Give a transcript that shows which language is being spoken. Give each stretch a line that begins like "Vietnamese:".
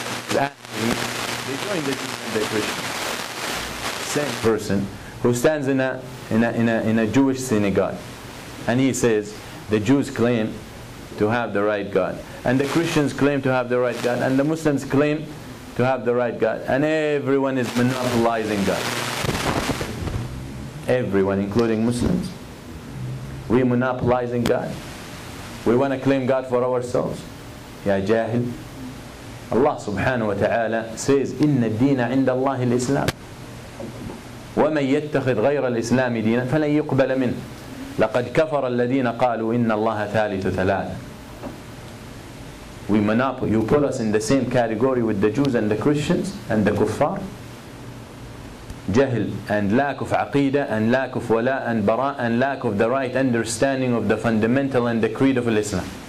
English: They join the Jews and the Christians. Same person who stands in a Jewish synagogue, and he says the Jews claim to have the right God, and the Christians claim to have the right God, and the Muslims claim to have the right God, and everyone is monopolizing God. Everyone, including Muslims. We monopolizing God. We want to claim God for ourselves.
Arabic: Ya Jahil.
English: Allah subhanahu wa ta'ala says,
Arabic: إِنَّ الدِّينَ عِنْدَ اللَّهِ الْإِسْلَامِ وَمَنْ يَتَّخِذْ غَيْرَ الْإِسْلَامِ دِينًا فَلَنْ يُقْبَلَ مِنْهُ لَقَدْ كَفَرَ الَّذِينَ قَالُوا إِنَّ اللَّهَ ثَالِثُ ثَلَاثَةٍ.
English: We monopoly. You put us in the same category with the Jews and the Christians and the kuffar. Jahl and lack of aqidah and lack of wala and bara and lack of the right understanding of the fundamental and the creed of Islam.